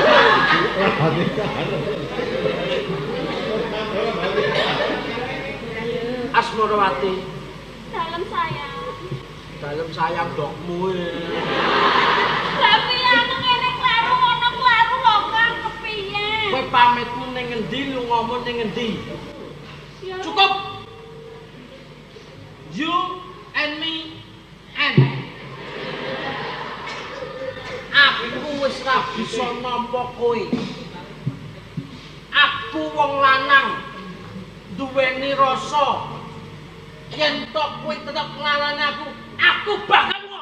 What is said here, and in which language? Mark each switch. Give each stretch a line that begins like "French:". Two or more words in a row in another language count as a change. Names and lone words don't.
Javanese: Asmarawati. Dalam sayang. Dalem sayang dokmu. Tapi anu ngene klaru ngono klaru lho Kang kepiye? Kowe pamitmu ning ngendi, lungamu ning ngendi? Cukup.
English: You and me and
Javanese: aku wis ra bisa nampa kowe. Aku wong lanang duweni rasa yen tok kowe tetep nglarani aku bakal